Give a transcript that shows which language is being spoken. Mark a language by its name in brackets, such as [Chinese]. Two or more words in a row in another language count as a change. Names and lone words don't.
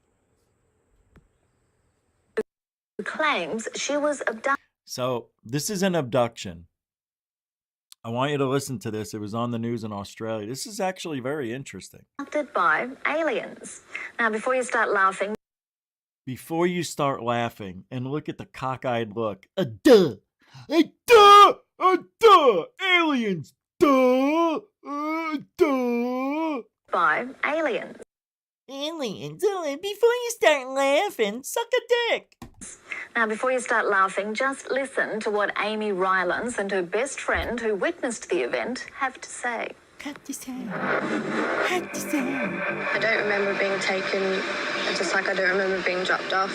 [English] claims she was abducted. So this is an abduction. I want you to listen to this. It was on the news in Australia. This is actually very interesting. Abducted by aliens. Now, before you start laughing, and look at the cockeyed look. Duh! Duh! Duh! Aliens! Duh! Duh! by aliens. Aliens! Before you start laughing, suck a dick! Now, before you start laughing, just listen to what Amy Rylance and her best friend who witnessed the event have to say. I don't remember being taken, just like I don't remember being dropped off.